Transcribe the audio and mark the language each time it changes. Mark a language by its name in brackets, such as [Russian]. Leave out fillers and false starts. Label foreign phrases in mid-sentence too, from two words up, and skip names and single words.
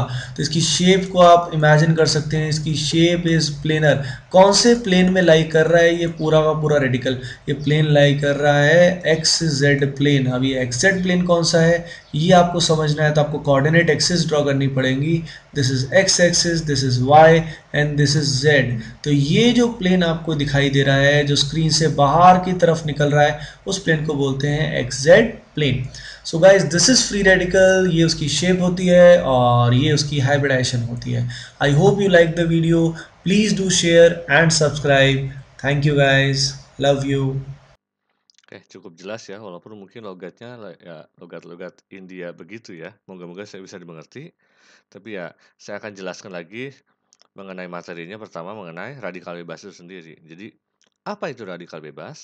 [Hindi] तो इसकी शेप को आप इमेजिन कर सकते हैं, इसकी [English] shape is planar. [Hindi] कौन से प्लेन में लाई कर रहा है ये पूरा का पूरा रेडिकल? ये [English] plane lie [Hindi] कर रहा है [English] X Z plane. [Hindi] अब ये [English] X Z plane [Hindi] कौन सा है ये आपको समझना है तो आपको [English] coordinate axis draw [Hindi] करनी पड़ेगी। [English] This is X axis, This is Y and this is Z. [Hindi] तो ये जो प्लेन आपको दिखाई दे रहा है जो स्क्रीन से बाहर की तरफ निकल रहा है उस प्लेन को बोलते हैं [English] X Z plane. So guys this is free radical, [Hindi] ये उसकी शेप होती है और ये उसकी हाइब्रिडाइजेशन होती है। [English] I hope you like the video, please do share and subscribe. Thank you guys, love you. [Indonesian] Oke, cukup jelas ya, walaupun mungkin logatnya ya logat-logat India begitu ya. Moga-moga saya bisa dimengerti. Tapi ya, saya akan jelaskan lagi mengenai materinya. Pertama mengenai radikal bebas itu sendiri. Jadi, apa itu radikal bebas?